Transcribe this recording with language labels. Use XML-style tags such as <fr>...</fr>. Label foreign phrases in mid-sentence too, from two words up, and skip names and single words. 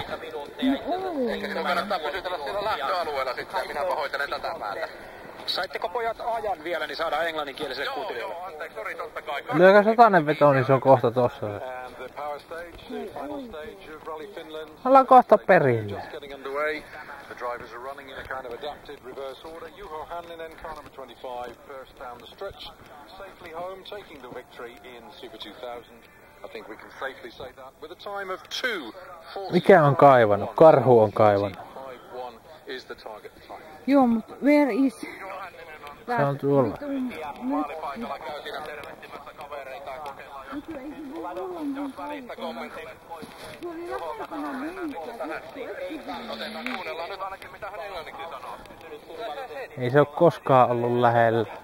<fi>Eikä sinun kannattaa pysytellä siellä lähtöalueella sitten. Minä pahoittelen tätä päätä. Saitteko pojat ajan vielä, niin saadaan englanninkieliselle kuuntelijalle? Joo, anteeksi, sori, totta kai. Lyökää satanen veto, niin se on kohta tossa. Ollaan kohta perillä.</fi> <en>The drivers are running in a kind of adapted reverse order. Juho Hänninen, car number 25, first down the stretch, safely home, taking the victory in Super 2000. I think we can safely say that with a time of 2:40.</en> <fi>Mikä on kaivannut? Karhu on kaivannut.</fi> <en>5:1 is the target time.</en> <fi>Joo, mut</fi> <en>where is?</en> <fi>Se on tuolla. Maalipaikalla käy siinä tervehtimässä kavereita ja kokeillaan. Kuunnellaan nyt ainakin mitä hän englanniksi sanoo. Ei se oo koskaan ollut lähellä.</fi>